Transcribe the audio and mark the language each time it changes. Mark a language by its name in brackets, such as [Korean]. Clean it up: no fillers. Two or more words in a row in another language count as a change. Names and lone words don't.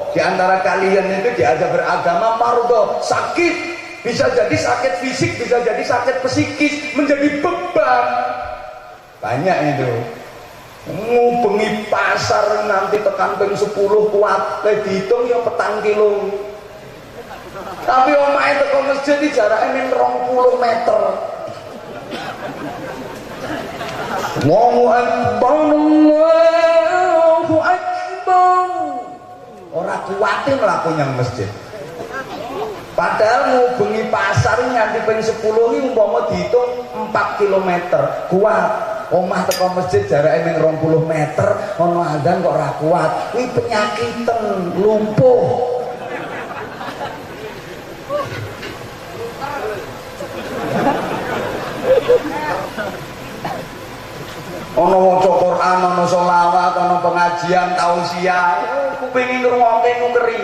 [Indonesian] Di antara kalian itu diajak beragama mardo, sakit, bisa jadi sakit fisik, bisa jadi sakit psikis, menjadi beban. [Javanese] Banyak itu ngubengi pasar nanti tekan ping 10 kuat dihitung ya 4 kilo, tapi omahe teko masjid iki jarake ning 20 meter. [Arabic] الله أكبر الله أكبر, [Javanese] ora kuwate mlaku nyang masjid. Padahal ngubengi pasar nganti ping 10 iki umpama dihitung 4 km kuat. Omah teko masjid jarake ning 20 meter, ana adzan kok ora kuat. Kuwi penyakiten, lumpuh. Ana waca Quran, ana selawat, ana pengajian, tausiah, kupinge ngrungokke ngeri.